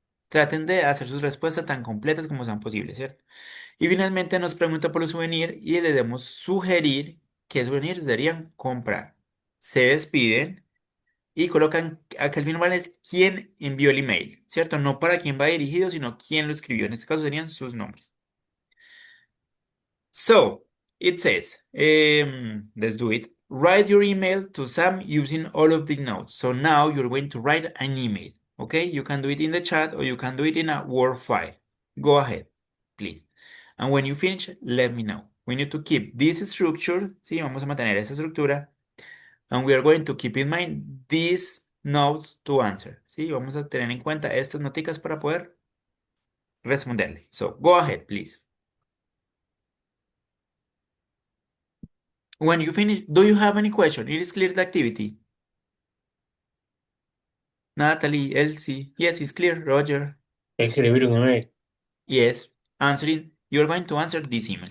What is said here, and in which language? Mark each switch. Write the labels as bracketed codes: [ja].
[es] Traten de hacer sus respuestas tan completas como sean posibles, ¿cierto? Y finalmente nos pregunta por los souvenirs y le debemos sugerir qué souvenirs deberían comprar. Se despiden y colocan acá al final es quién envió el email, ¿cierto? No para quién va dirigido, sino quién lo escribió. En este caso serían sus nombres. [en] So, it says, let's do it. Write your email to Sam using all of the notes. So now you're going to write an email, okay? You can do it in the chat or you can do it in a Word file. Go ahead, please. And when you finish, let me know. We need to keep this structure, ¿sí? [es] Vamos a mantener esa estructura. [en] And we are going to keep in mind these notes to answer, ¿sí? [es] Vamos a tener en cuenta estas noticas para poder responderle. [en] So, go ahead, please. When you finish, do you have any question? It is clear the activity. Natalie, Elsie, yes, it's clear. Roger, [es] Escribir un email. [en] yes. Answering, you're going to answer this email.